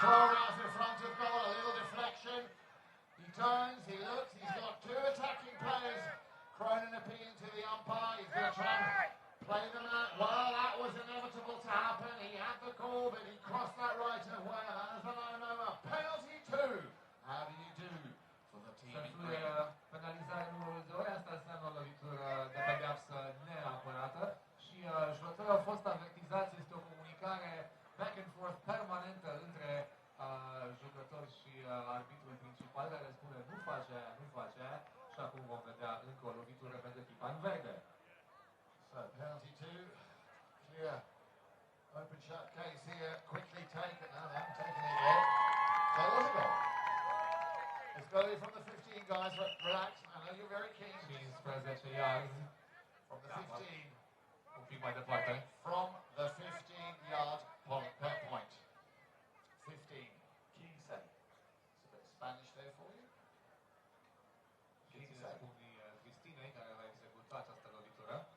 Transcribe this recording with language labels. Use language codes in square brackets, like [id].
[en] Kronos in front of goal, a little deflection. He turns, he looks, he's got two attacking players. Cronin appealing to the umpire. He's going to try and play them out. Well, that was inevitable to happen. He had the call, but he crossed that right of way. As I know, a penalty too. How do you do for the team in green? [ro] Penalizare numărul 2, asta înseamnă o lovitură de pedeapsă neapărată și jucătorul a fost avertizat. Este o comunicare [en] back and forth [ro] permanentă între jucător și arbitrul principal, care spune nu face aia, nu face aia, și acum vom vedea încă o lovitură pentru echipa în verde. [en] So penalty 2, clear, open shot case here, quickly taken. No, they haven't taken it yet. So there's a goal. It's going from the 15, guys. Relax. I know you're very keen. 15 yards. From the 15. [ro] Un pic mai departe. [en] From the 15-yard point. 15. Quince. It's a bit of Spanish there for you. [es] Quince. [ro] Unii Cristinei, care va executa această lovitură.